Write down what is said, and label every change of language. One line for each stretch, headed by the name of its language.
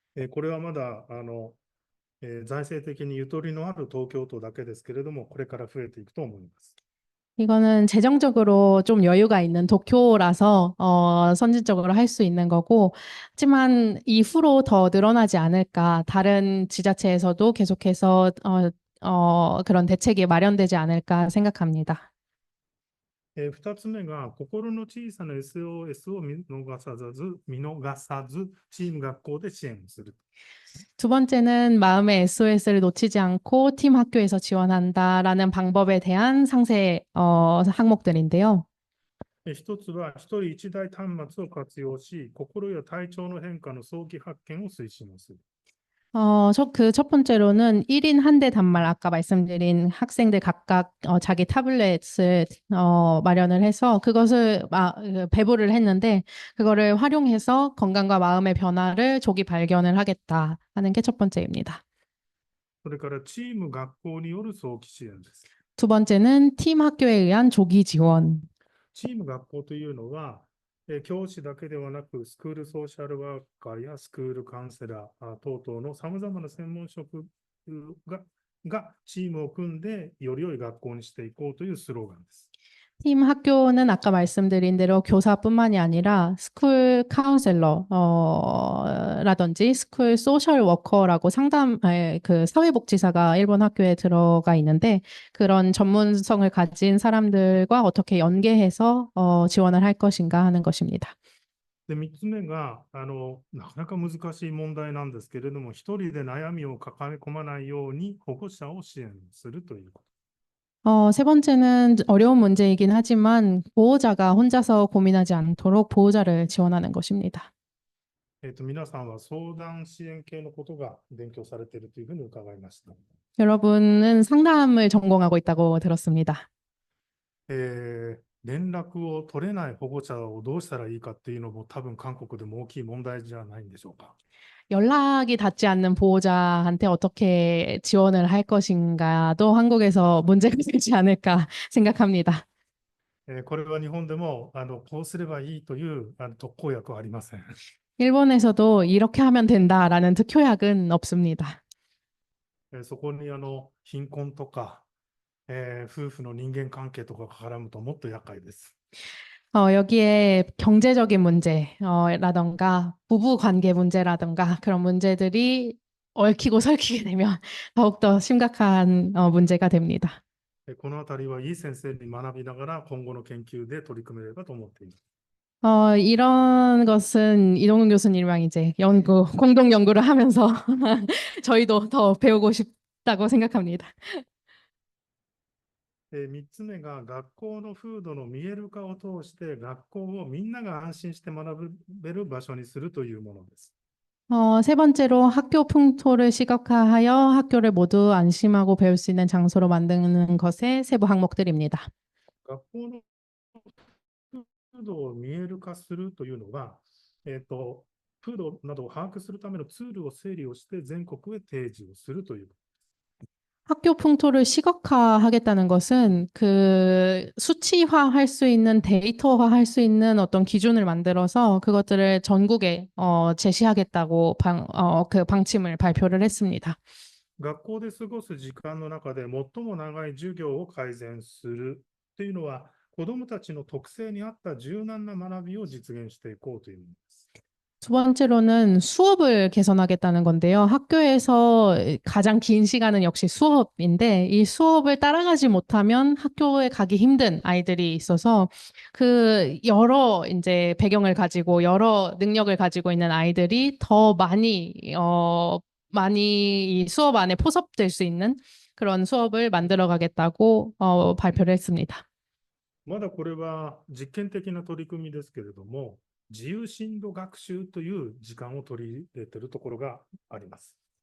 Japanese: これはまだ財政的にゆとりのある東京都だけですけれども、これから増えていくと思います。
Korean: 이거는 재정적으로 좀 여유가 있는 도쿄라서 선진적으로 할 수 있는 거고, 하지만 이후로 더 늘어나지 않을까, 다른 지자체에서도 계속해서 그런 대책이 마련되지 않을까 생각합니다.
Japanese: 2つ目が、心の小さな SOS を見逃さず、チーム学校で支援をする。
Korean: 두 번째는 마음의 SOS를 놓치지 않고 팀 학교에서 지원한다라는 방법에 대한 상세 항목들인데요.
Japanese: 一つは、一人一台端末を活用し、心や体調の変化の早期発見を推進をする。
Korean: 그 첫 번째로는 1인 한 대 단말, 아까 말씀드린 학생들 각각 자기 타블렛을 마련을 해서 그것을 배부를 했는데 그거를 활용해서 건강과 마음의 변화를 조기 발견을 하겠다 하는 게 첫 번째입니다.
Japanese: それから、チーム学校による早期支援です。
Korean: 두 번째는 팀 학교에 의한 조기 지원.
Japanese: チーム学校というのは、教師だけではなく、スクールソーシャルワーカーやスクールカウンセラー等々のさまざまな専門職がチームを組んで、より良い学校にしていこうというスローガンです。
Korean: 팀 학교는 아까 말씀드린 대로 교사뿐만이 아니라 스쿨 카운셀러 라든지 스쿨 소셜 워커라고 그 사회복지사가 일본 학교에 들어가 있는데 그런 전문성을 가진 사람들과 어떻게 연계해서 지원을 할 것인가 하는 것입니다.
Japanese: で、3つ目がなかなか難しい問題なんですけれども、一人で悩みを抱え込まないように保護者を支援するということ。
Korean: 세 번째는 어려운 문제이긴 하지만 보호자가 혼자서 고민하지 않도록 보호자를 지원하는 것입니다.
Japanese: 皆さんは相談支援系のことが勉強されているというふうに伺いました。
Korean: 여러분은 상담을 전공하고 있다고 들었습니다.
Japanese: 連絡を取れない保護者をどうしたらいいかっていうのも多分韓国でも大きい問題じゃないんでしょうか。
Korean: 연락이 닿지 않는 보호자한테 어떻게 지원을 할 것인가도 한국에서 문제가 되지 않을까 생각합니다.
Japanese: これは日本でもこうすればいいという特効薬はありません。
Korean: 일본에서도 이렇게 하면 된다라는 특효약은 없습니다.
Japanese: そこに貧困とか、夫婦の人間関係とかが絡むともっと厄介です。
Korean: 여기에 경제적인 문제라던가 부부 관계 문제라던가 그런 문제들이 얽히고 설키게 되면 더욱더 심각한 문제가 됩니다.
Japanese: このあたりはいい先生に学びながら今後の研究で取り組めればと思っています。
Korean: 이런 것은 이동훈 교수님이랑 이제 공동 연구를 하면서 저희도 더 배우고 싶다고 생각합니다.
Japanese: 3つ目が学校の風土の見える化を通して学校をみんなが安心して学べる場所にするというものです。
Korean: 세 번째로 학교 풍토를 시각화하여 학교를 모두 안심하고 배울 수 있는 장소로 만드는 것의 세부 항목들입니다.
Japanese: 学校の風土を見える化するというのは、風土などを把握するためのツールを整理をして全国へ提示をするという。
Korean: 학교 풍토를 시각화하겠다는 것은 그 수치화할 수 있는 데이터화할 수 있는 어떤 기준을 만들어서 그것들을 전국에 제시하겠다고 그 방침을 발표를 했습니다.
Japanese: 学校で過ごす時間の中で最も長い授業を改善するというのは、子どもたちの特性に合った柔軟な学びを実現していこうというものです。
Korean: 두 번째로는 수업을 개선하겠다는 건데요. 학교에서 가장 긴 시간은 역시 수업인데 이 수업을 따라가지 못하면 학교에 가기 힘든 아이들이 있어서 그 여러 이제 배경을 가지고 여러 능력을 가지고 있는 아이들이 더 많이 이 수업 안에 포섭될 수 있는 그런 수업을 만들어 가겠다고 발표를 했습니다.
Japanese: まだこれは実験的な取り組みですけれども、自由深度学習という時間を取り入れているところがあります。